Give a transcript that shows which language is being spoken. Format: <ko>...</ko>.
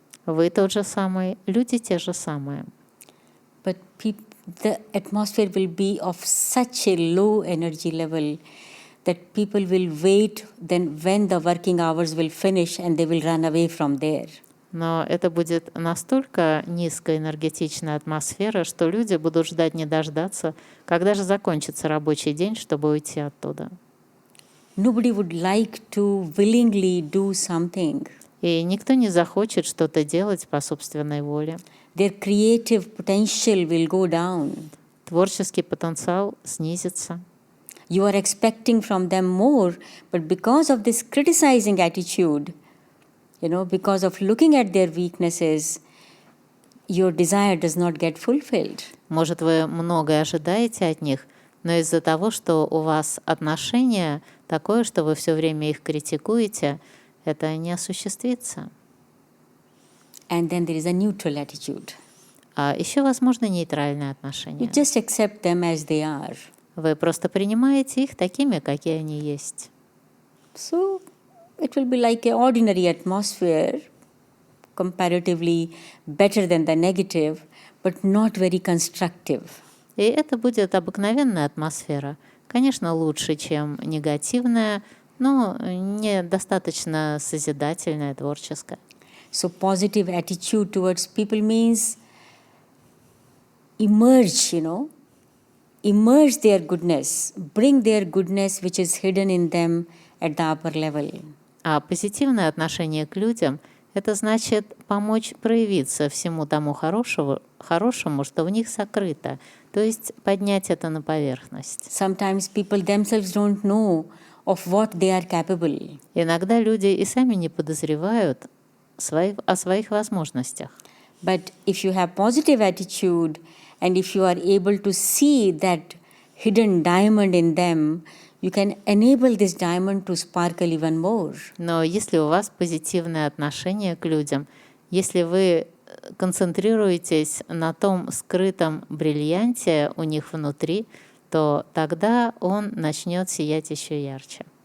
<ru>Вы тот же самый, люди те же самые.</ru> <en>But the atmosphere will be of such a low energy level that people will wait then when the working hours will finish and they will run away from there.</en> <ru>Но это будет настолько низкоэнергетичная атмосфера, что люди будут ждать не дождаться, когда же закончится рабочий день, чтобы уйти оттуда.</ru> <en>Nobody would like to willingly do something.</en> <ru>И никто не захочет что-то делать по собственной воле.</ru> <en>Their creative potential will go down.</en> <ru>Творческий потенциал снизится.</ru> <en>You are expecting from them more, but because of this criticizing attitude, because of looking at their weaknesses, your desire does not get fulfilled.</en> <ru>Может, вы многое ожидаете от них, но из-за того, что у вас отношение такое, что вы все время их критикуете, это не осуществится.</ru> <en>And then there is a neutral attitude.</en> <ru>А еще, возможно, нейтральное отношение.</ru> <en>You just accept them as they are.</en> <ru>Вы просто принимаете их такими, какие они есть.</ru> <en>So it will be like an ordinary atmosphere, comparatively better than the negative, but not very constructive.</en> <ru>И это будет обыкновенная атмосфера. Конечно, лучше, чем негативная, но недостаточно созидательная, творческая.</ru> <en>So positive attitude towards people means emerge, immerse their goodness, bring their goodness which is hidden in them at the upper level.</en> <ru>А позитивное отношение к людям — это значит помочь проявиться всему тому хорошему, что в них сокрыто, то есть поднять это на поверхность.</ru> <en>Sometimes people themselves don't know of what they are capable.</en> <ru>Иногда люди и сами не подозревают о своих возможностях.</ru> <en>But if you have positive attitude and if you are able to see that hidden diamond in them, you can enable this diamond to sparkle even more.</en> <ru>Но если у вас позитивное отношение к людям, если вы концентрируетесь на том скрытом бриллианте у них внутри, то тогда он начнет сиять еще ярче.</ru>